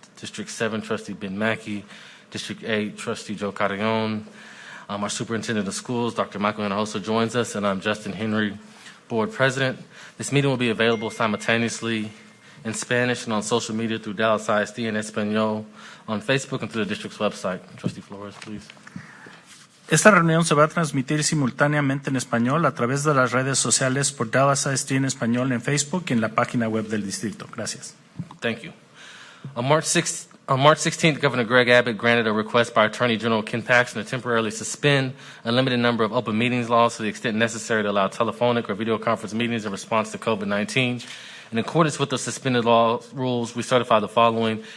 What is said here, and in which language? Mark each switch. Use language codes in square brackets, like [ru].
[en] District 7, Trustee Ben Mackey. District 8, Trustee Joe Carrion. Our Superintendent of Schools, Dr. Michael Hinojosa, joins us, and I'm Justin Henry, Board President. This meeting will be available simultaneously in Spanish and on social media through Dallas ISD and Espanol on Facebook and through the district's website. Trustee Flores, please. [es] Esta reunión se va a transmitir simultáneamente en español a través de las redes sociales por Dallas ISD en español en Facebook y en la página web del distrito. Gracias. [en] Thank you. On March 16th, Governor Greg Abbott granted a request by Attorney General Ken Paxton to temporarily suspend a limited number of open meetings laws to the extent necessary to allow telephonic or video conference meetings in response to COVID-19. In accordance with the suspended law rules, we certify the following.